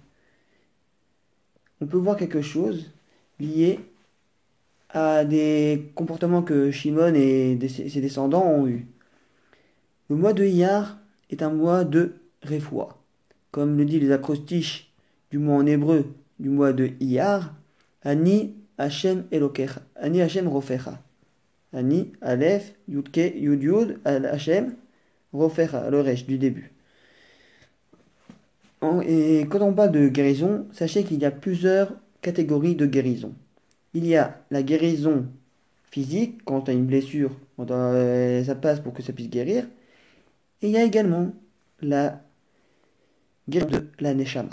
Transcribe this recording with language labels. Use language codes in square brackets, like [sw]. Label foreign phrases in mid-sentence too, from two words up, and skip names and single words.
[fr] On peut voir quelque chose lié à des comportements que Shimon et ses descendants ont eus. Le mois de Iyar est un mois de Refoua. Comme le dit les acrostiches du mot en hébreu du mois de Iyar, [he] אני השם אלוקיך, אני השם רופאך. אני, אלף, יודקה, יוד, השם, רופאך, [fr] le resh du début. Et quand on parle de guérison, sachez qu'il y a plusieurs catégories de guérison. Il y a la guérison physique, quand tu as une blessure, ça passe pour que ça puisse guérir. Et il y a également la guérison de la Neshama.